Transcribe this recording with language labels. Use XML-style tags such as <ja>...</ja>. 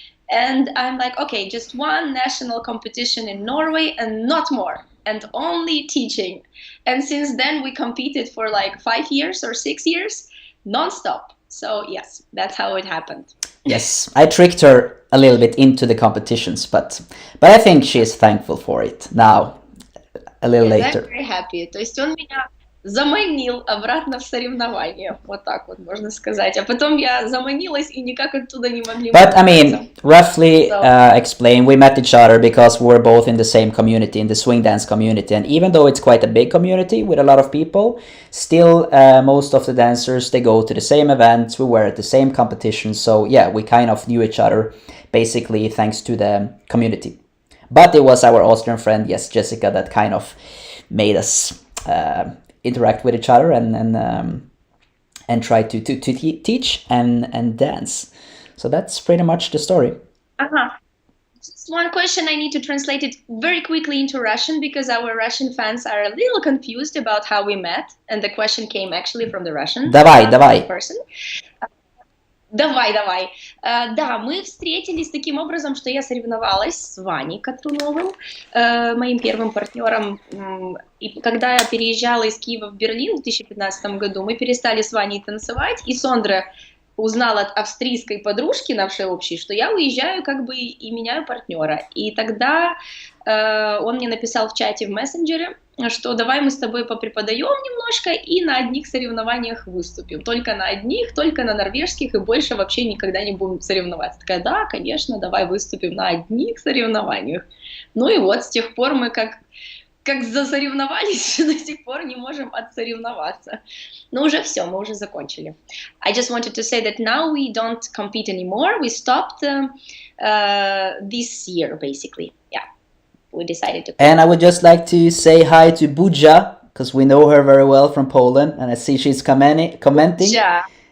<en>And I'm like, okay, just one national competition in Norway and not more, and only teaching. And since then we competed for like 5 years or 6 years, non-stop. So yes, that's how it happened. Yes, I tricked her a little bit into the competitions, but I think she is thankful for it now, a little later. I'm very happy.</en> <ru>То есть он меня заманил обратно в соревнования, вот так вот можно сказать. А потом я заманилась и никак оттуда не могли.</ru> <en>But I mean, roughly explain, we met each other because we're both in the same community, in the swing dance community, and even though it's quite a big community with a lot of people, still most of the dancers, they go to the same events, we were at the same competitions, so yeah, we kind of knew each other basically thanks to the community. But it was our Austrian friend, yes, Jessica, that kind of made us interact with each other and try to teach and dance. So that's pretty much the story. Just one question, I need to translate it very quickly into Russian because our Russian fans are a little confused about how we met, and the question came actually from the Russian person.</en> <ru>Давай. Да, мы встретились таким образом, что я соревновалась с Ваней Катруновым, моим первым партнером. И когда я переезжала из Киева в Берлин в 2015 году, мы перестали с Ваней танцевать, и Sondre узнала от австрийской подружки нашей общей, что я уезжаю как бы и меняю партнера. И тогда он мне написал в чате в мессенджере, что давай мы с тобой попреподаем немножко и на одних соревнованиях выступим. Только на одних, только на норвежских, и больше вообще никогда не будем соревноваться. Такая, да, конечно, давай выступим на одних соревнованиях. Ну и вот с тех пор мы как засоревновались, до сих пор не можем отсоревноваться. Но уже все, мы уже закончили.</ru> <en>I just wanted to say that now we don't compete anymore. We stopped this year, basically. Yeah. We decided to. And I would just like to say hi to Buja, because we know her very well from Poland, and I see she's commenting. Yeah.</en>